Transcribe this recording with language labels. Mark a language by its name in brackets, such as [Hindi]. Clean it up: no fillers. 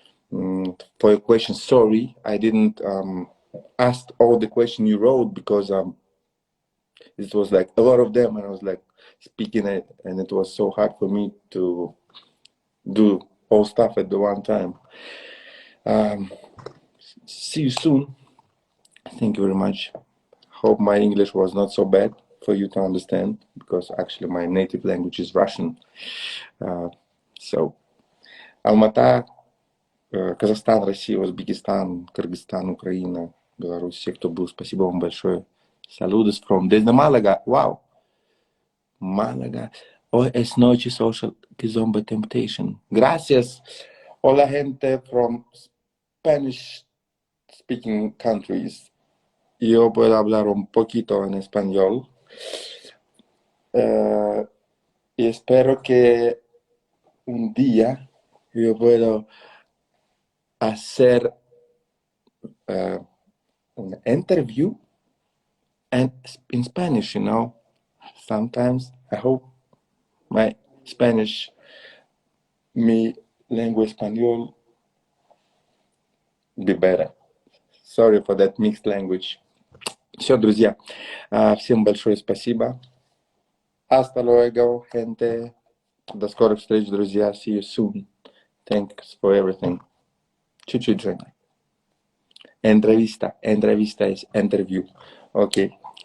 [English] For your questions, sorry, I didn't ask all the questions you wrote because it was like a lot of them, and I was like speaking it, and it was so hard for me to do all stuff at the one time. See you soon. Thank you very much. Hope my English was not so bad for you to understand, because actually my native language is Russian. [Russian] So, Алмата, Казахстан, Россия, Узбекистан, Кыргызстан, Украина, Беларусь, все, кто был, спасибо вам большое. [Spanish] Saludos [English] from [Spanish] desde Málaga. Wow. Málaga. Hoy es noche social KIZomba temptation. Gracias. Hola gente [English] from Spanish speaking countries. [Spanish] Yo puedo hablar un poquito en español. Y espero que un día yo pueda hacer [English] an interview and in Spanish, Sometimes I hope my Spanish, [Spanish] mi lengua español, [English] be better. Sorry for that mixed language. [Russian] Все, друзья, всем большое спасибо. [Spanish] Hasta luego, gente. [Russian] До скорых встреч, друзья. [English] See you soon. Thanks for everything. [Russian] Чуть-чуть, Женя. [Spanish] Entrevista es [English] interview. [Spanish] Окей.